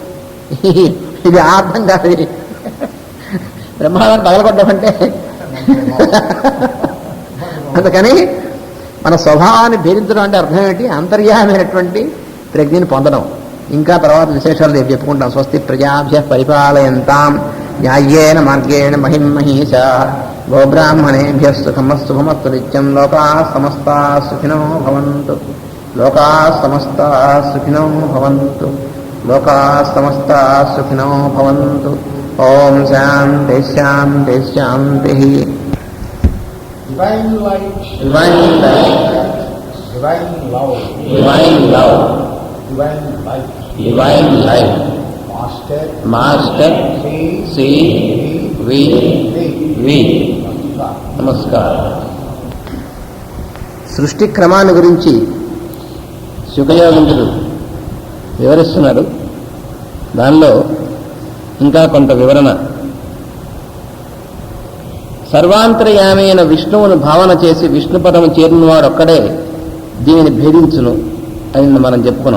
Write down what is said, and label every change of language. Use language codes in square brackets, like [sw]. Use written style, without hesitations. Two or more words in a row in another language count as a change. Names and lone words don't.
[te] ఇది ఆ అర్థం కాదు. బ్రహ్మాండాన్ని పగలగొట్టడం అంటే అందుకని మన స్వభావాన్ని భేదించడం అంటే అర్థం ఏంటి? అంతర్యామైనటువంటి ప్రజ్ఞని పొందడం. ఇంకా తర్వాత విశేషాలు రేపు చెప్పుకుంటాం. [sa] స్వస్తి ప్రజాభ్యః పరిపాలయంతాం న్యాయేన మార్గేణ మహిమహీషా గోబ్రాహ్మణేభ్యః సుఖమస్తు భమస్తు నిత్యం. లోకాః సమస్తాః సుఖినో భవంతు. లోకాః సమస్తాః సుఖినో భవంతు. లోకాః సమస్తాః సుఖినో భవంతు. ఓం శాంతి శాంతి శాంతి. [en] Divine light, Divine light, divine love, divine love, divine light. divine light. Master, Master, see, we, we. Namaskar. [te] నమస్కారం. సృష్టి క్రమాన్ని గురించి శుకయోగించుడు వివరిస్తున్నారు. దానిలో ఇంకా కొంత వివరణ. సర్వాంతర్యామైన విష్ణువును భావన చేసి విష్ణు పదము చేరినవాడు ఒక్కడే దీనిని భేదించును అని మనం చెప్పుకున్నాం.